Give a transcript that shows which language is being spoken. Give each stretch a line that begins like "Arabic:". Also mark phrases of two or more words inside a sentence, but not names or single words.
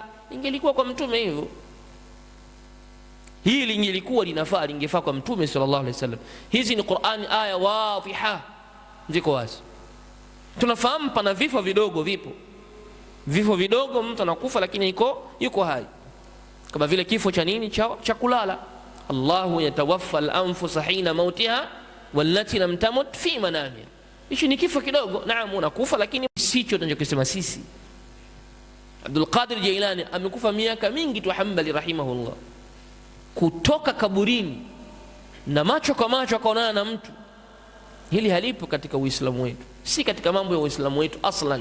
Swahili: Ingelikuwa kwa Mtume hivyo, hili ingelikuwa linafaa, lingefaa kwa Mtume
Arabic: صلى الله عليه وسلم.
Swahili: Hizi ni Qur'ani,
Arabic: آية واضحة,
Swahili: ziko wazi. Tunafahamu pana vifo vidogo, vipo vifo vidogo, mtu anakufa lakini yuko hai, kama vile kifo cha nini, cha kulala.
Arabic: الله يتوفى الأنفس حين موتها والتي لم تمت في منامها.
Swahili: Hichi ni kifo kidogo, naam, unakufa, lakini sicho tunachokisema sisi. Abdul Qadir Jailani amekufa miaka mingi tu, Hanbali rahimahullah, kutoka kaburini na macho kwa macho akaonana na mtu. Hili halipo katika Uislamu wetu, si katika mambo ya Uislamu wetu aslan.